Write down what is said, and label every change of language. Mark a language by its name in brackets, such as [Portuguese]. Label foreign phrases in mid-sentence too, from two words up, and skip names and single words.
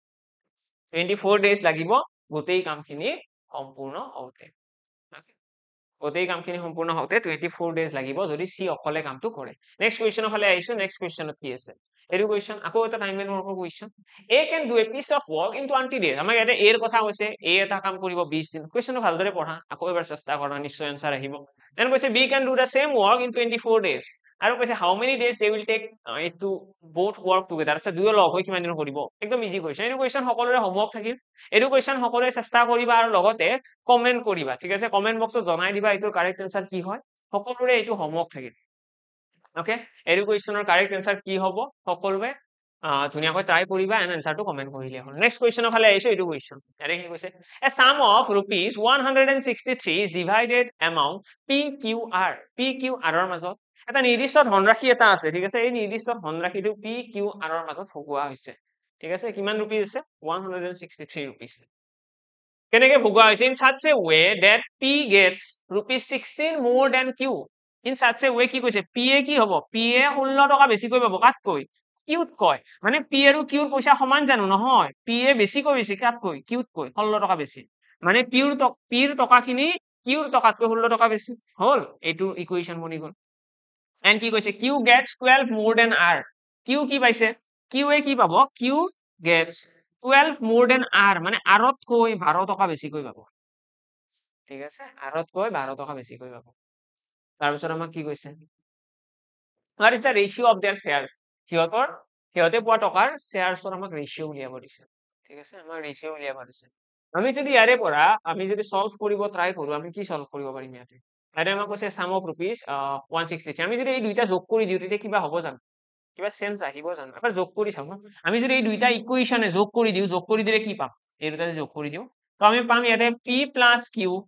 [Assamese] 24 ডেজ লাগিব গোটেই কামখিনি সম্পূৰ্ণ হওঁতে গোটেই কামখিনি সম্পূৰ্ণ হওঁতে 24 ডেজ লাগিব যদি সি অকলে কামটো কৰে [English] next questionৰ [Assamese] ফালে আহিছো [English] next questionত [Assamese] কি আছে এইটো কুৱেশ্যন আকৌ এটা [English] time and workৰ question A can do a piece of work in 20 days [Assamese] আমাক ইয়াতে এৰ কথা কৈছে এ এটা কাম কৰিব 20 দিন কুৱেশ্যনটো ভালদৰে পঢ়া আকৌ এবাৰ চেষ্টা কৰা নিশ্চয় এনসাৰ আহিব দেন কৈছে [English] B can do the same work in 24 days [Assamese] আৰু কৈছে [English] how many days they will take it to both work together [Assamese] আচ্ছা দুয়ো লগ হৈ কিমান দিন কৰিব একদম ইজি কুৱেশ্যন এইটো কুৱেশ্যন সকলোৰে হোমৱৰ্ক থাকিল এইটো কুৱেশ্যন সকলোৱে চেষ্টা কৰিবা আৰু লগতে কমেন্ট কৰিবা ঠিক আছে [English] comment boxত [Assamese] জনাই দিবা এইটো [English] correct answer [Assamese] কি হয় সকলোৰে এইটো হোমৱৰ্ক থাকিল ওকে এইটো কুৱেশ্যনৰ [English] correct answer [Assamese] কি হ'ব সকলোৱে ধুনীয়াকৈ ট্ৰাই কৰিবা এণ্ড এনসাৰটো কমেন্ট কৰিলে হ'ল [English] next questionৰ [Assamese] ফালে আহিছো এইটো কুৱেশ্যন ইয়াতে কি কৈছে [English] a sum of rupees 163 is divided among PQR PQR [Assamese] ৰ মাজত এটা নিৰ্দিষ্ট ধনৰাশি এটা আছে ঠিক আছে এই নিৰ্দিষ্ট ধনৰাশিটো PQR ৰ মাজত ভগোৱা হৈছে ঠিক আছে কিমান ৰুপিজ আছে 163 ৰুপিজ কেনেকে ভগোৱা হৈছে [English] in such a way that P gets rupees 16 more than Q in such a way [Assamese] কি কৈছে P এ কি হ'ব P এ 16 টকা বেছিকৈ পাব কাতকৈ কিউত কয় মানে P আৰু Q পইচা সমান জানো নহয় P এ বেছিকৈ বেছি কাতকৈ কিউত কৈ 16 টকা বেছি মানে P ৰ টকাখিনি Q ৰ টকাতকৈ 16 টকা বেছি হল এইটো ইকুৱেশ্যন বনি গল এণ্ড কি কৈছে [English] Q gets 12 more than R [Assamese] Q কি পাইছে Q এ কি পাব [English] Q gets 12 more than R [Assamese] মানে R তকৈ 12 টকা বেছিকৈ পাব ঠিক আছে R তকৈ 12 টকা বেছিকৈ পাব তাৰপিছত আমাক কি কৈছে [English] what is the ratio of their shares [Assamese] সিহঁতে পোৱা টকাৰ শ্বেয়াৰ্ছৰ আমাক ৰেশিও উলিয়াব দিছে ঠিক আছে আমাৰ ৰেশিও উলিয়াব দিছে আমি যদি ইয়াৰে পৰা আমি যদি সলভ কৰিব ট্ৰাই কৰো আমি কি সলভ কৰিব পাৰিম ইয়াতে ইয়াতে আমাক কৈছে [English] sum of rupees 163 [Assamese] আমি যদি এই দুইটা যোগ কৰি দিও তেতিয়া কিবা হ'ব জানো কিবা চেঞ্জ আহিব জানো এবাৰ যোগ কৰি চাও আমি যদি এই দুইটা ইকুৱেশ্যনে যোগ কৰি দিও যোগ কৰি দিলে কি পাম এই দুটা যোগ কৰি দিও তো আমি পাম ইয়াতে [English] p plus q